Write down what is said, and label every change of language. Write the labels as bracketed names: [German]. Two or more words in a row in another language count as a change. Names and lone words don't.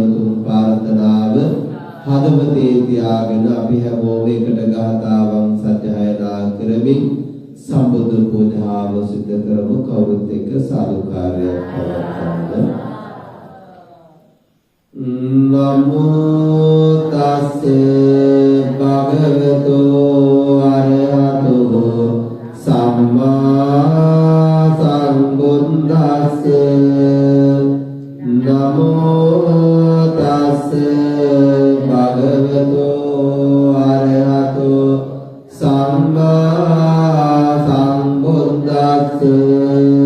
[Sinhala] තුන් ප්‍රාර්ථනාව හදවතේ තියාගෙන අපි හැමෝම එකට ගාථාවන් සජ්ජායනා කරමින් සම්බුද්ධ පූජාව සිදු කරමු කවුරුත් එක්ක සාදුකාරයක් පවත්වන්න [Pali] නමෝ තස්සේ භගවතු අරහතෝ සම්මා සම්බුද්දස්සේ නමෝ තස්සේ භගවතු අරහතෝ සම්මා සම්බුද්දස්සේ